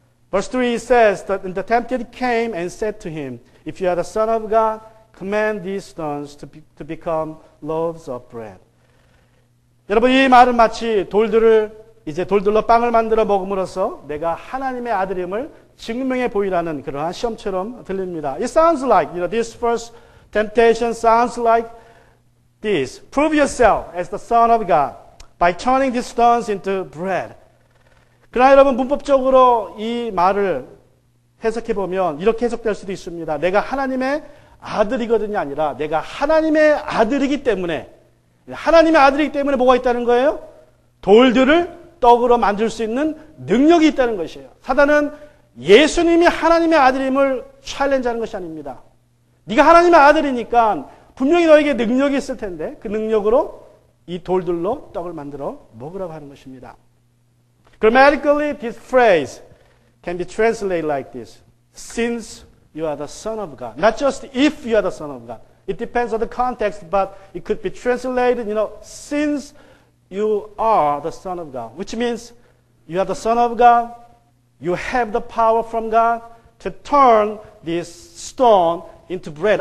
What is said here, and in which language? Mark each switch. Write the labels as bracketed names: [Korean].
[English] Verse 3 says that the tempted came and said to him, If you are the Son of God, command these stones to become loaves of bread. [Korean] 여러분, 이 말은 마치 돌들로 빵을 만들어 먹음으로써 내가 하나님의 아들임을 증명해 보이라는 그러한 시험처럼 들립니다. [English] It sounds like, this first temptation sounds like this. Prove yourself as the Son of God by turning these stones into bread. [Korean] 그러나 여러분, 문법적으로 이 말을 해석해 보면 이렇게 해석될 수도 있습니다. 내가 하나님의 아들이거든요 아니라 내가 하나님의 아들이기 때문에 하나님의 아들이기 때문에 뭐가 있다는 거예요? 돌들을 떡으로 만들 수 있는 능력이 있다는 것이에요. 사단은 예수님이 하나님의 아들임을 챌린지하는 것이 아닙니다. 네가 하나님의 아들이니까 분명히 너에게 능력이 있을 텐데 그 능력으로 이 돌들로 떡을 만들어 먹으라고 하는 것입니다. [English] Grammatically, this phrase can be translated like this. Since you are the Son of God. Not just if you are the Son of God. It depends on the context, but it could be translated, since you are the Son of God, which means you are the Son of God, you have the power from God to turn this stone into bread.